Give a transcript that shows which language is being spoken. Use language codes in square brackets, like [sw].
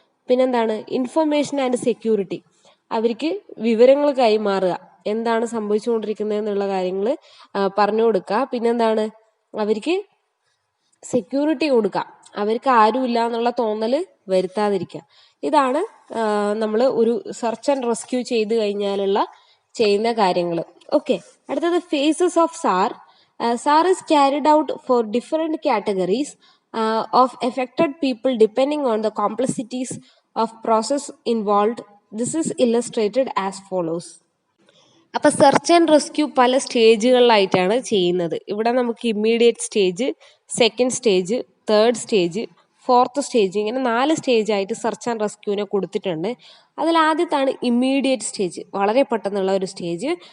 [ml] പിന്നെന്താണ്, information and security. അവർക്ക് വിവരങ്ങൾ കൈമാറുക, എന്താണ് സംഭവിച്ചുകൊണ്ടിരിക്കുന്നത് എന്നുള്ള കാര്യങ്ങൾ പറഞ്ഞു കൊടുക്കുക. പിന്നെന്താണ്, അവർക്ക് സെക്യൂരിറ്റി കൊടുക്കുക, അവർക്ക് ആരുമില്ല എന്നുള്ള തോന്നൽ വരുത്താതിരിക്കുക. ഇതാണ് നമ്മൾ ഒരു സെർച്ച് ആൻഡ് റെസ്ക്യൂ ചെയ്ത് കഴിഞ്ഞാലുള്ള ചെയ്യുന്ന കാര്യങ്ങൾ. ഓക്കെ, അടുത്തത് [en] Phases of SAR. SAR is carried out for different categories of affected people depending on the complexities of process involved. This is illustrated as follows. [ml] അപ്പൊ സെർച്ച് ആൻഡ് റെസ്ക്യൂ പല സ്റ്റേജുകളിലായിട്ടാണ് ചെയ്യുന്നത്. ഇവിടെ നമുക്ക് immediate stage, second stage, third stage, fourth stage, ഇങ്ങനെ 4 സ്റ്റേജായിട്ട് search and റെസ്ക്യൂവിനെ കൊടുത്തിട്ടുണ്ട്. അതിൽ ആദ്യത്താണ് immediate stage, വളരെ പെട്ടെന്നുള്ള ഒരു സ്റ്റേജ്.